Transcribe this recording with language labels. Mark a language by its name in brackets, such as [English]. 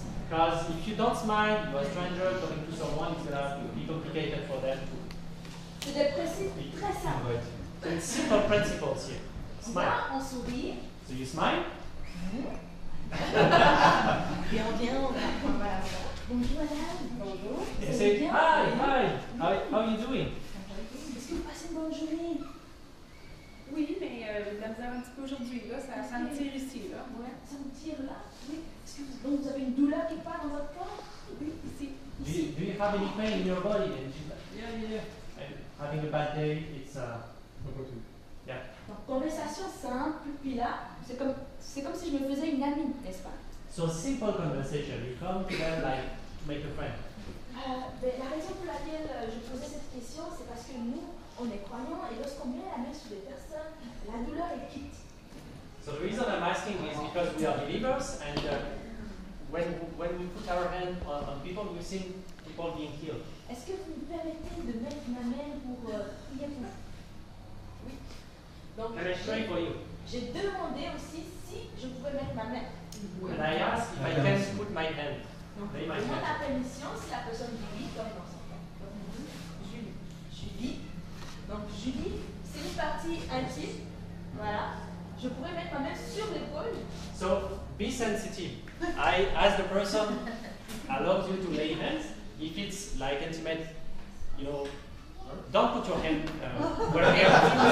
[English] Because if you don't smile, you're a stranger talking to someone, it's gonna be complicated for them to. [French] C'est des principes très simples. [English] So it's simple principles here. Smile. [French] Là, on sourit. [English] So you smile. [French] Et on vient, on va la voir. Bonjour madame. Bonjour. [English] You [French] Vous [English] say, [French] allez bien? [English] hi, how are you doing? [French] Est-ce que vous passez une bonne journée? Oui, mais j'ai de la misère un petit peu aujourd'hui, là. Ça me tire ici, là. Ouais, ça me tire là. Oui. Est-ce que vous avez une douleur quelque part dans votre corps? Oui, ici. [English] Do you have any pain in your body? And she's like, yeah. I'm having a bad day. It's yeah. [French] Donc, conversation simple, puis là, c'est comme si je me faisais une amie, n'est-ce pas? [English] So simple conversation. You come to them like to make a friend. [French] La raison pour laquelle je posais cette question, c'est parce que nous, on est croyants et lorsqu'on met la main sur des personnes, la douleur est quitte. [English] So the reason I'm asking is because we are believers, and when we put our hand on people, we've seen people being healed. [French] Est-ce que vous me permettez de mettre ma main pour prier pour vous? Oui. Donc, [English] Can I pray for you? [French] j'ai demandé aussi si je pouvais mettre ma main. [English] And I ask if I can put my hand. [French] Donc, [English] Lay [French] je [English] my [French] demande [English] hand. [French] la permission si la personne dit oui, comme dans son cas. Comme on dit, Julie. Donc, Julie, c'est une partie intime. Voilà. Je pourrais mettre ma main sur l'épaule. [English] So be sensitive. I ask the person allows you to lay hands. If it's like intimate, don't put your hand where they are.